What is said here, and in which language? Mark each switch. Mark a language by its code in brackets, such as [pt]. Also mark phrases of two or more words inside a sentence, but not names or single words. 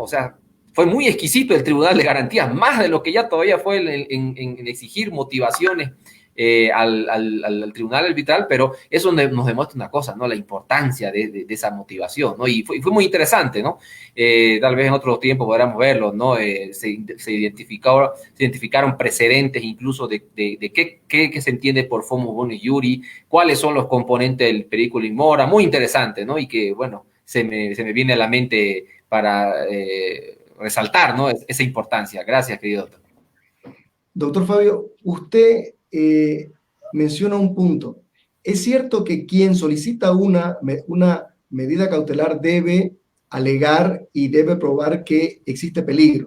[es] O sea, fue muy exquisito el Tribunal de Garantías, más de lo que ya todavía fue en exigir motivaciones al tribunal arbitral, pero eso nos demuestra una cosa, ¿no? La importancia de esa motivación, ¿no? Y fue muy interesante, ¿no? Tal vez en otro tiempo podamos verlo, ¿no? Se identificaron precedentes incluso de qué se entiende por [la] Fumus Boni Iuri, [es] cuáles son los componentes del [la] periculum in mora, [es] muy interesante, ¿no? Y que, bueno, se me viene a la mente para resaltar, ¿no? Esa importancia. Gracias, querido doctor. Doctor Fabio, usted menciona un punto. Es cierto que quien solicita una medida cautelar debe alegar y debe probar que existe peligro.